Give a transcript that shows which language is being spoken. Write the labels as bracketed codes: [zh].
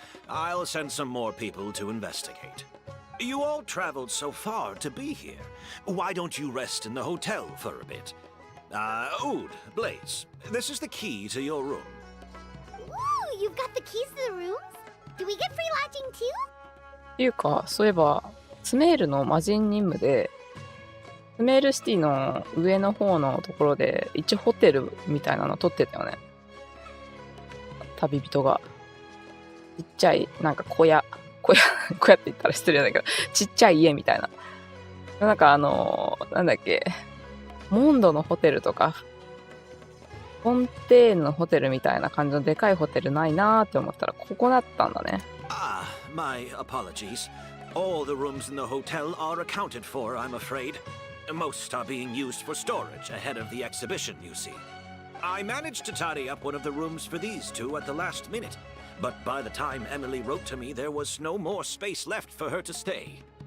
[en] I'll send some more people to investigate. You all traveled so far to be here. Why don't you rest in the hotel for a bit? Oud, Blaze, this is the key to your room. Ooh, you've got the keys to the rooms? Do we get free lodging too? [ja] っていうか、そういえば、スメールの魔人任務で、スメールシティの上の方のところで、一応ホテルみたいなの撮ってたよね。旅人が。ちっちゃい、なんか小屋って言ったら失礼だけど、ちっちゃい家みたいな。なんかなんだっけ、モンドのホテルとか、フォンテーヌのホテルみたいな感じのでかいホテルないなーって思ったら、ここだったんだね。 [en] My apologies. All the rooms in the hotel are accounted for, I'm afraid. Most are being used for storage ahead of the exhibition, you see. I managed to tidy up one of the rooms for these two at the last minute, but by the time Emilie wrote to me, there was no more space left for her to stay.